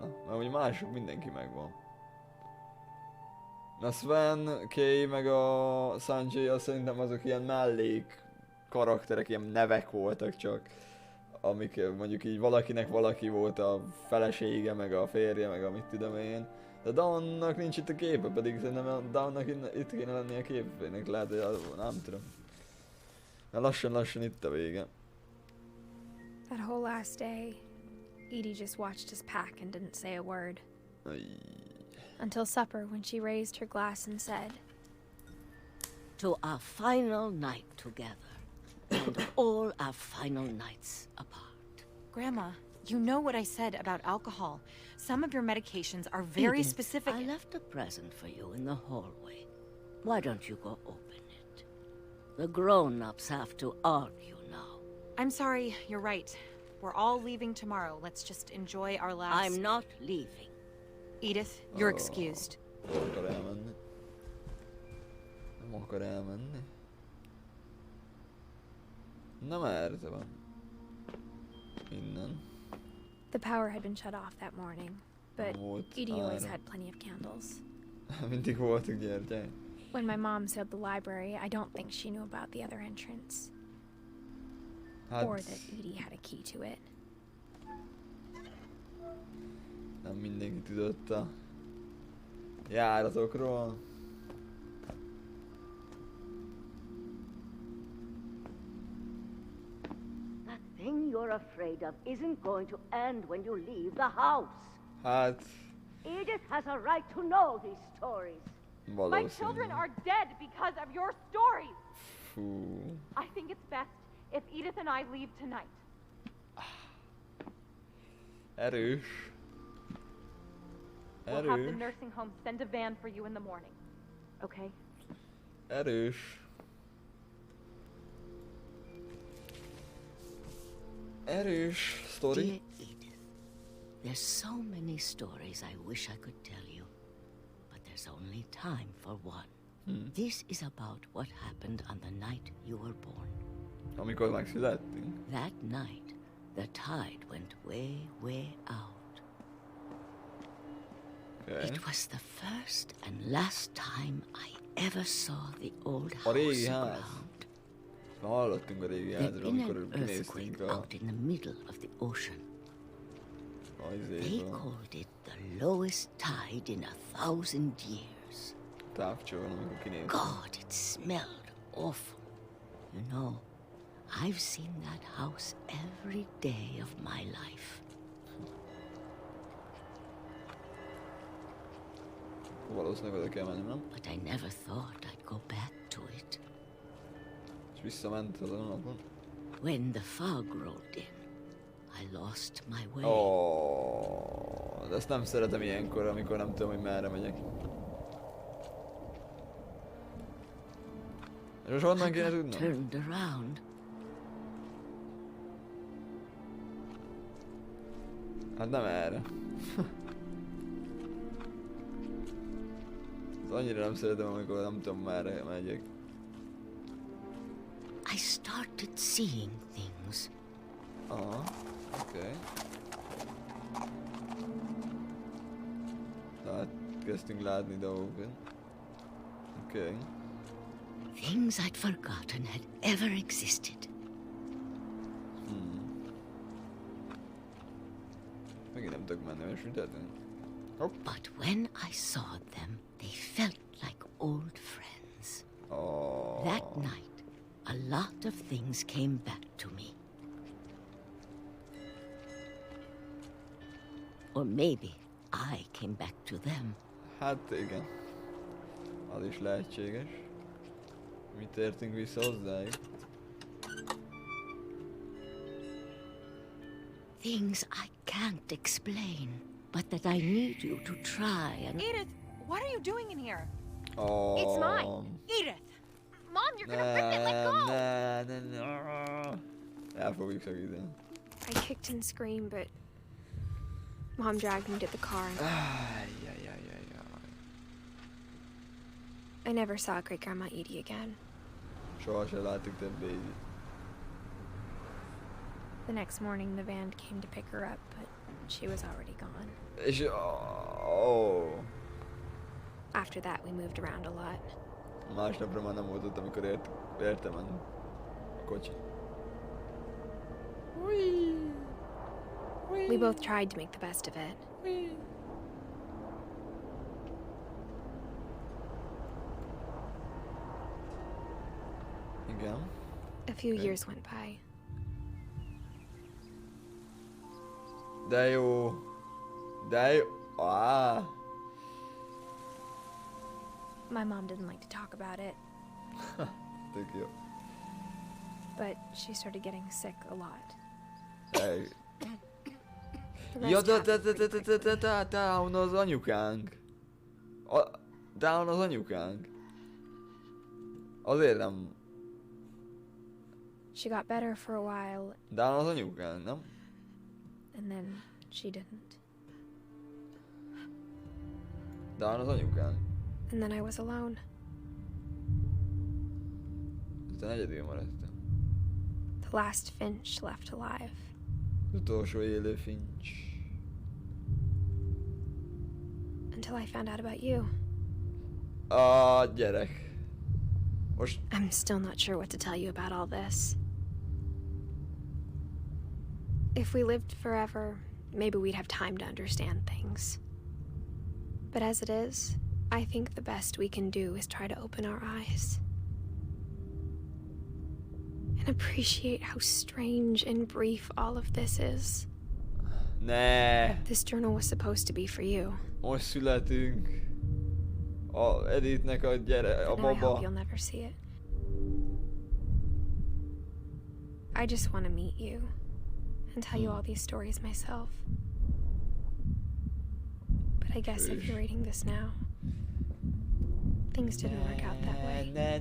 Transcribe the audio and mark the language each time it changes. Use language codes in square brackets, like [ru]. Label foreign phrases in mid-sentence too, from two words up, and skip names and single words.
[hu] Mert ugye mások mindenki megvan. A Sven, Kay meg a Sanjay, azt szerintem azok ilyen mellék karakterek, ilyen nevek voltak csak. Amik mondjuk így valakinek valaki volt a felesége, meg a férje, meg a mit tudom én. De Dawnnak nincs itt a képe, pedig szerintem a Dawnnak itt kéne lennie a képének, lehet, hogy nem tudom. Mert lassan itt a vége. [en] That whole last day, Edie just watched us pack and didn't say a word. Until supper, when she raised her glass and said, "To our final night together, and all our final nights apart." Grandma, you know what I said about alcohol. Some of your medications are very Edith, specific. I left a present for you in the hallway. Why don't you go open it? The grown-ups have to argue now. I'm sorry, you're right. We're all leaving tomorrow. Let's just enjoy our last... I'm not leaving. Edith, you're excused. [hu] Nem akar elmenni. Nem akar elmenni. Na merre van? Innen. [en] The power had been shut off that morning, but Edie always had plenty of candles. [hu] Mindig voltak gyertyák. [en] When my mom sealed the library, I don't think she knew about the other entrance. Or that Edie had a key to it. [hu] Nem mindenki tudott a járatokról. [en] That thing you're afraid of isn't going to end when you leave the house. [hu] Hát... [en] Edith has a right to know these stories. My children are dead because of your stories. [hu] Fú. [en] I think it's best if Edith and I leave tonight. [hu] Erős. [en] We'll have the nursing home send a van for you in the morning. Okay? [hu] Erős. Erős sztori. [en] Dear Edith, There's so many stories I wish I could tell you, but there's only time for one. This is about what happened on the night you were born. [hu] Amikor megszülettünk. [en] That night, the tide went way, way out. Okay. It was the first and last time I ever saw the old house aground. [hu] Hallottunk a régi házról, amikor [en] kinéztünk out in the middle of the ocean. They called it the lowest tide in 1,000 years. God, it smelled awful. You know, I've seen that house every day of my life. But I never thought I'd go back to it. When the fog rolled in, I lost my way. [hu] De ezt nem szeretem ilyenkor, amikor nem tudom, hogy merre megyek. És most honnan kéne tudnom? [en] Turned around. [hu] Hát nem erre. Ez annyira nem szeretem, amikor nem tudom, merre megyek. [en] I started seeing things. Okay. [hu] Tehát kezdtünk látni dolgokat. [en] Okay. Things I'd forgotten had ever existed. [hu] Megint nem tudok menni, és mit tettünk? [en] But when I saw them, they felt like old friends. That night, a lot of things came back to me. Or maybe I came back to them. [hu] Hát igen. Az is lehetséges. Mi tértünk vissza hozzájuk. [en] Things I can't explain, but that I need you to try and... Edith, what are you doing in here? It's mine. Edith! Mom, you're gonna rip it, let go! [hu] El fogjuk szakítani. [en] I kicked and screamed, but Mom dragged me to the car and I never saw Great-Grandma Edie again. [hu] Soha se láttuk többé Edith. [en] The next morning the van came to pick her up, but she was already gone. [hu] És [en] After that we moved around a lot. [hu] Másnapra már nem volt ott, amikor értem a kocsi. [en] We both tried to make the best of it. [hu] Igen. [en] A few years went by. [hu] De jó. [en] My mom didn't like to talk about it. [hu] Tök jó. [en] But she started getting sick a lot. [hu] Ja, Down az anyukánk. Down az anyukánk. Azért nem. [en] She got better for a while. [hu] Down az anyukánk, nem? [en] And then she didn't. [hu] Down az anyukánk. [en] And then I was alone. [hu] Aztán egyedül maradtam. [en] The last Finch left alive. [hu] Az utolsó élő Finch. [en] Until I found out about you. [hu] Gyerek. Most... [en] I'm still not sure what to tell you about all this. If we lived forever, maybe we'd have time to understand things. But as it is, I think the best we can do is try to open our eyes. And appreciate how strange and brief all of this is. [hu] Ne. [en] This journal was supposed to be for you. [hu] Most születünk. Edithnek a baba. [en] I hope you'll never see it. I just want to meet you and tell you all these stories myself. But I guess if you're reading this now, things didn't work out that way.